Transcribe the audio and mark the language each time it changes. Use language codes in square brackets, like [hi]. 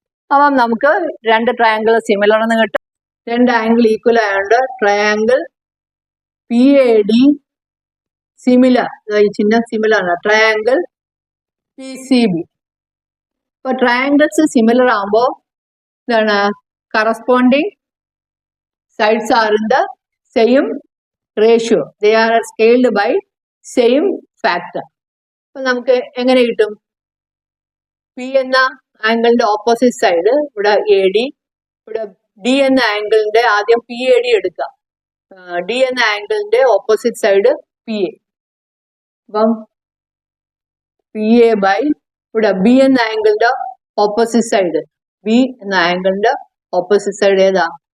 [ml] അപ്പം നമുക്ക് 2 triangle similar എന്ന് കിട്ടും. 2 ആംഗിൾ ഈക്വൽ ആയതുകൊണ്ട് triangle P A D similar, ഈ ചിഹ്നം സിമിലർ ആണ്. Triangle P C B. ഇപ്പൊ ട്രയാങ്കിൾസ് സിമിലർ ആകുമ്പോൾ എന്താണ്? [en] Corresponding sides are in the same ratio. They are scaled by same factor. [ml] അപ്പൊ നമുക്ക് എങ്ങനെ കിട്ടും? പി എന്ന ആംഗിളിന്റെ ഓപ്പോസിറ്റ് സൈഡ് ഇവിടെ എ ഡി, ഇവിടെ ഡി എന്ന ആംഗിളിന്റെ ആദ്യം പി എ ഡി എടുക്കാം. ഡി എന്ന ആംഗിളിന്റെ ഓപ്പോസിറ്റ് സൈഡ് പി എ. അപ്പം പി എ ബൈ ഇവിടെ ബി എന്ന ആംഗിളിന്റെ ഓപ്പോസിറ്റ് സൈഡ്, ബി എന്ന ആംഗിളിന്റെ ഓപ്പോസിറ്റ് സൈഡ് ഏതാ?